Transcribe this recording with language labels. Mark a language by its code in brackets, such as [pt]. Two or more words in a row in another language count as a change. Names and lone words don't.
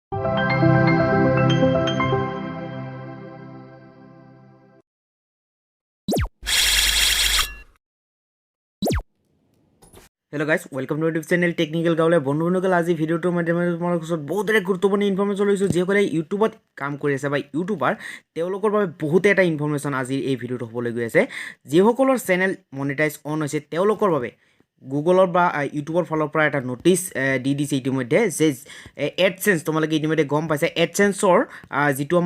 [en] hello guys welcome to YouTube channel [as] टेक्निकल गावले बंधुসকল আজি ভিডিওটোৰ মাধ্যমেৰে তোমালোকৰ ওচৰত বহুত এটা গুৰুত্বপূৰ্ণ ইনফৰমেশ্যন লৈছোঁ যিসকলে ইউটিউবত কাম কৰি আছে বা ইউটিউবাৰ তেওঁলোকৰ বাবে বহুতে এটা ইনফৰমেশ্যন আজি এই ভিডিওটো হ'বলৈ গৈ আছে যিসকলৰ চেনেল [en] monetize on [as] হৈছে তেওঁলোকৰ বাবে গুগলৰ বা ইউটিউবৰ ফালৰ পৰা এটা নটিচ দি দিছে ইতিমধ্যে যে এডচেন্স তোমালোকে ইতিমধ্যে গম পাইছে এডচেন্সৰ যিটো আমাৰ